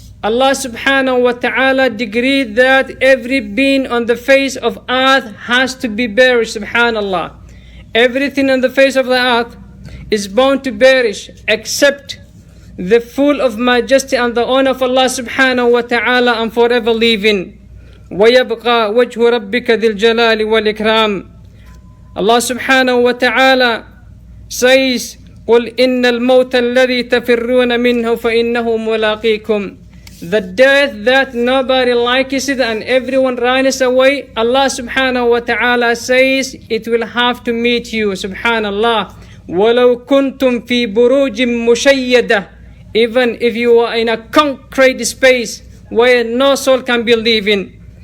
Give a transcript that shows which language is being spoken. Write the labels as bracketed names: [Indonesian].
[English] Allah subhanahu wa ta'ala decreed that every being on the face of earth has to be buried, subhanallah. Everything on the face of the earth is bound to perish except the full of majesty and the honor of Allah subhanahu wa ta'ala and forever living. [Arabic] وَيَبْقَى وَجْهُ رَبِّكَ ذِي الْجَلَالِ وَالْإِكْرَامِ. [English] Allah subhanahu wa ta'ala says, [Arabic] قُلْ إِنَّ الْمَوْتَ الَّذِي تَفِرُّونَ مِنْهُ فَإِنَّهُ مُلَاقِيكُمْ. [English] The death that nobody likes it and everyone runs away, Allah subhanahu wa ta'ala says, it will have to meet you, subhanallah. [Arabic] وَلَوْ كُنْتُمْ فِي بُرُوجٍ مُشَيَّدَةٍ. [English] Even if you are in a concrete space where no soul can be living.